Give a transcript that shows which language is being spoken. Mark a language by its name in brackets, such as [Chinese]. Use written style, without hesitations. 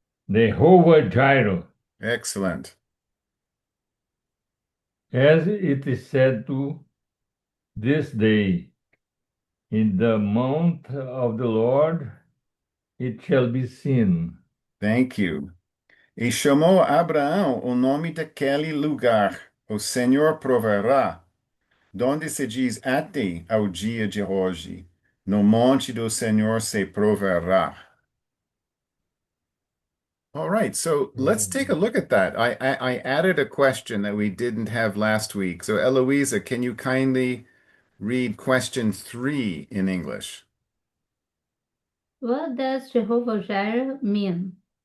[English] Jehovah Jireh, Excellent. as it is said to this day, in the mount of the Lord it shall be seen. Thank you. [Portuguese] E chamou Abraão o nome daquele lugar. O Senhor proverá, donde se diz até ao dia de hoje. No monte do Senhor se proverá. [English] All right, so let's take a look at that. I added a question that we didn't have last week. So Eloisa, can you kindly read question 3 in English? What does Jehovah Jireh mean?